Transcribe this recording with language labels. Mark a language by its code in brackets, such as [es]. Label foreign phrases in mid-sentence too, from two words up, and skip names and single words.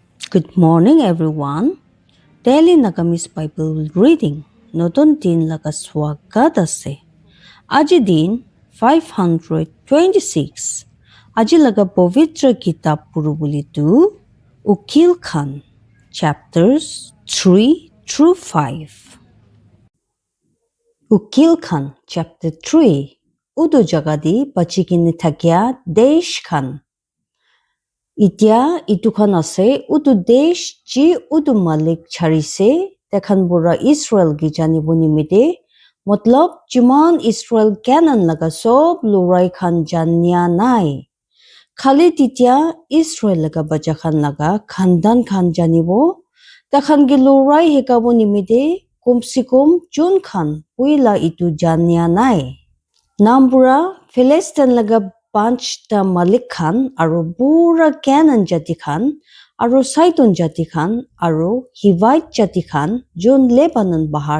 [en] Good morning, everyone. Daily Nagamis Bible reading. [nag] Notun din laga swagat ase. Aji din 526. Aji laga povitra kitab purubuli tu Ukil Khan, [en] chapters 3 through 5. Ukil Khan, chapter 3. [nag] Udu jagadi pachikini thakya Desh Khan. Itya itukan ase utu desh ji utu malik charise tekhan bura Israel gi janibo nimide matlab jiman Israel Canaan laga sob lurai khan janya nai. Khali titya Israel laga baja khan laga khandan khan janibo tekhan gi lurai hekabo nimide kumsikum jun khan puila itu janya nai. Nambura Philistine laga panchta malik khan aru pura Canaan jati khan aru Sidon jati khan aru Hivite jati khan jun Lebanon bahar